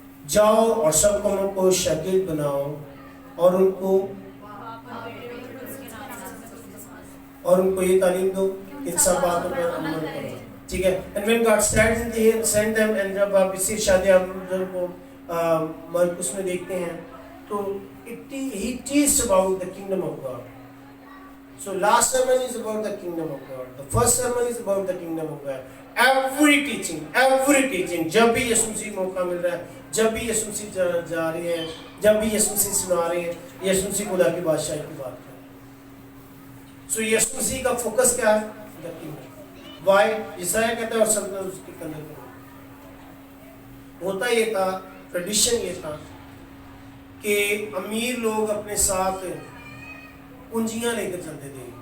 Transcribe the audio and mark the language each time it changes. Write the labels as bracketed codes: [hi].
[hi] जाओ और सब कौमों को शागिर्द बनाओ और उनको ये तालीम दो, इन सब बातों पर अमल करो. ठीक है. [en] and when God send them, [hi] and जब आप इसी शादी को मरकुस में देखते हैं तो [en] he teaches about the kingdom of God. So last sermon is about the kingdom of God. The first sermon is about the kingdom of God. Every teaching, [hi] जब भी यीशु मसीह मौका मिल रहा है, जब भी यीशु मसीह जा रहे हैं, जब भी यीशु मसीह सुना रहे हैं, यीशु मसीह खुदा की बादशाही की बात कर रहे हैं. So यीशु मसीह का फोकस क्या है? [en] The kingdom. Why? [hi] यशायाह कहता है और सल्तनत उसके कंधे पर. होता ये था, ट्रेडिशन ये था कि अमीर लोग अपने साथ कुंजियाँ लेकर चलते थे.